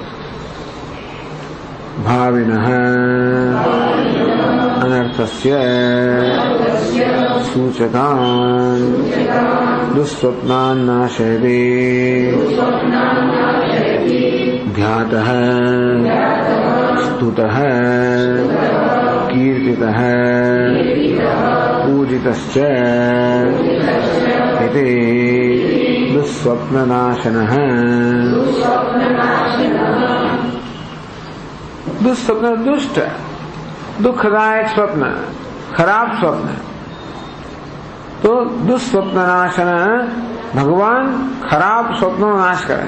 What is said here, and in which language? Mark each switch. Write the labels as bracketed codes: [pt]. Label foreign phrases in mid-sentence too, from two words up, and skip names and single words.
[sa] ભાવિન અનર્થસ્ય સૂચકાન દુસ્વપ્નાન નાશયતિ ધ્યાતઃ સ્તુતઃ કીર્તિતઃ પૂજિતશ્ચ इति दुःस्वप्ननाशनः. [gu] દુઃસ્વપ્ન દુષ્ટ, દુખદાયક સ્વપ્ન, ખરાબ સ્વપ્ન. તો દુઃસ્વપ્નનાશન, ભગવાન ખરાબ સ્વપ્નનો નાશ કરે.